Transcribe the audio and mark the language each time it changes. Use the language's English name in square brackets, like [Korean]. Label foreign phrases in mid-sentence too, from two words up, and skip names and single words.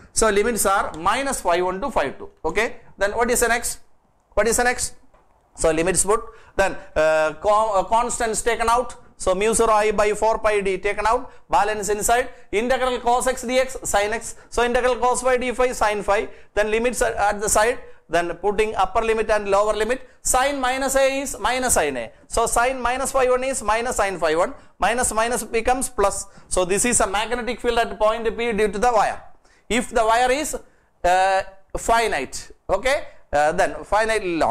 [English] So limits are minus phi 1 to phi 2. Okay. Then what is the next? What is the next? So limits put. Then constants taken out. So mu 0 I by 4 pi d taken out. Balance inside. Integral cos x dx sin x. So integral cos phi d phi sin phi. Then limits at the side. Then putting upper limit and lower limit. Sin minus a is minus sin a. So sin minus phi 1 is minus sin phi 1. Minus minus becomes plus. So this is a magnetic field at point P due to the wire. If the wire is finite, okay, then finitely long.